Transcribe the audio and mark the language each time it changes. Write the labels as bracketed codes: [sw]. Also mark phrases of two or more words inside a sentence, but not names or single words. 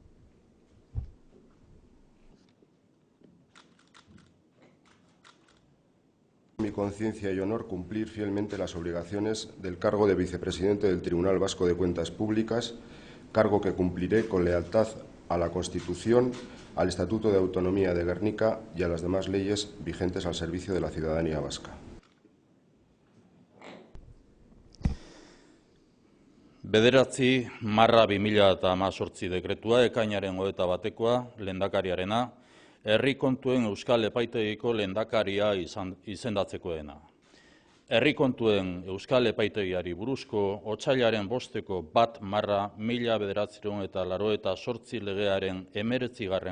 [es] Mi conciencia y honor cumplir fielmente las obligaciones del cargo de vicepresidente del Tribunal Vasco de Cuentas Públicas, cargo que cumpliré con lealtad a la Constitución, al Estatuto de Autonomía de Gernika y a las demás leyes vigentes al servicio de la ciudadanía vasca. [eu] Bederatzi marra 2018 dekretua ekainaren 21. Lehendakariarena, herri kontuen Euskal Epaitegiko lehendakaria izendatzeko dena. Herri kontuen Euskal Epaitegiari buruzko otsailaren 1/1988 legearen 19.